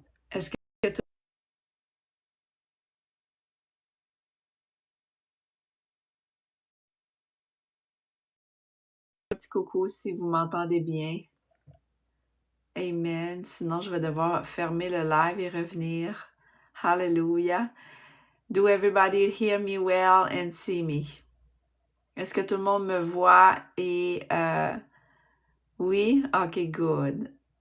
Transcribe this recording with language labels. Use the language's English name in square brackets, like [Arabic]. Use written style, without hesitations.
[French] Est-ce que tout petit coucou si vous m'entendez bien. Amen. Sinon, je vais devoir fermer le live et revenir. Hallelujah. [English] Do everybody hear me well and see me? [French] Est-ce que tout le monde me voit et... Oui? [English] Ok, good.